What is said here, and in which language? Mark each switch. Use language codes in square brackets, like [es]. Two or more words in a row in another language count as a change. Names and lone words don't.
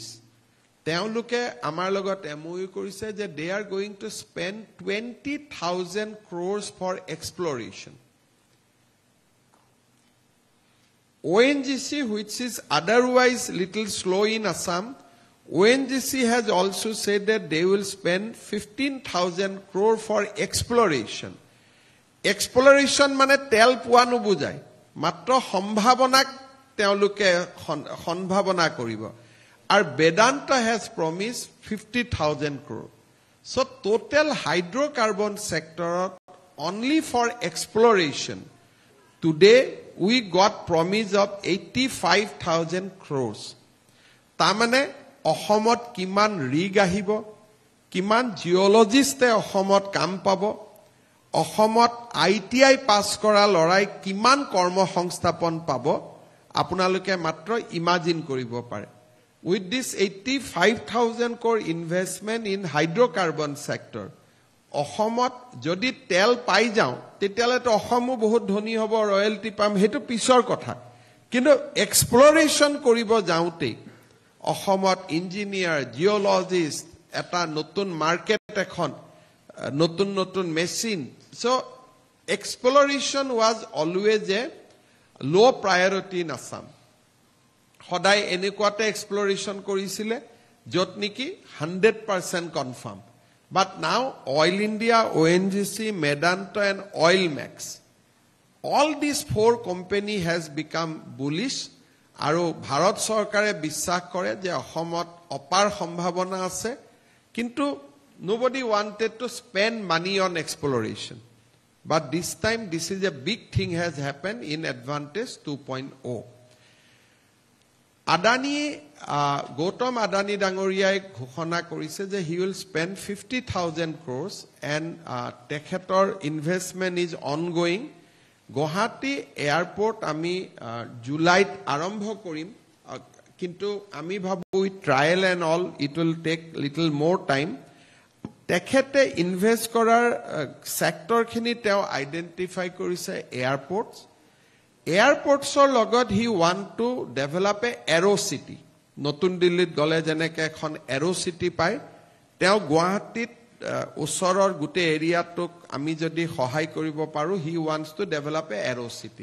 [as] তেওঁলোকে আমাৰ লগত MOU কৰিছে যে [en] they are going to spend 20,000 crores for exploration. ONGC, which is otherwise little slow in Assam, ONGC has also said that they will spend 15,000 crore for exploration. [as] Exploration মানে তেল পোৱা নুবুজায়, মাত্ৰ সম্ভাৱনাক তেওঁলোকে সম্ভাৱনা কৰিব। [en] আৰু বেদান্ত has promised 50,000 crore. So total hydrocarbon sector only for exploration, today we got promise of 85,000 crores. [as] তাৰমানে অসমত কিমান ৰিগ আহিব, কিমান জিঅলজিষ্টে অসমত কাম পাব, অসমত ITI পাছ কৰা লৰাই কিমান কৰ্মসংস্থাপন পাব, আপোনালোকে মাত্ৰ ইমাজিন কৰিব পাৰে। [en] With this 85,000 crore investment in hydrocarbon sector, [as] অসমত যদি তেল পাই যাওঁ তেতিয়াহ'লেতো অসমো বহুত ধনী হ'ব, ৰয়েলটি পাম, সেইটো পিছৰ কথা। কিন্তু এক্সপ্লৰেশ্যন কৰিব যাওঁতে অসমত ইঞ্জিনিয়াৰ, জিঅলজিষ্ট, এটা নতুন মাৰ্কেট, এখন নতুন নতুন মেচিন। [en] so exploration was always a low priority in Assam. [as] সদায় এনেকুৱাতে এক্সপ্লৰেশ্যন কৰিছিলে য'ত নেকি 100% কনফাৰ্ম। [en] But now Oil India, ONGC, Medanta and Oilmax, all these 4 company has become bullish. [as] আৰু ভাৰত চৰকাৰে বিশ্বাস কৰে যে অসমত অপাৰ সম্ভাৱনা আছে, কিন্তু [en] nobody wanted to spend money on exploration. But this time this is a big thing has happened in Advantage 2.0. Gautam Adani [as] ডাঙৰীয়াই ঘোষণা কৰিছে যে [en] he will spend 50,000 crores and তেখেতৰ investment is ongoing. [as] গুৱাহাটী এয়াৰপোৰ্ট আমি জুলাইত আৰম্ভ কৰিম, কিন্তু আমি ভাবো [en] trial and all it will take little more time. [as] তেখেতে ইনভেষ্ট কৰাৰ ছেক্টৰখিনি তেওঁ আইডেণ্টিফাই কৰিছে এয়াৰপৰ্টছ। এয়াৰপৰ্টছৰ লগত [en] he want to develop a aero city. [as] নতুন দিল্লীত গ'লে যেনেকৈ এখন এৰো চিটি পায়, তেওঁ গুৱাহাটীত ওচৰৰ গোটেই এৰিয়াটোক আমি যদি সহায় কৰিব পাৰোঁ, [en] he wants to develop a aero city.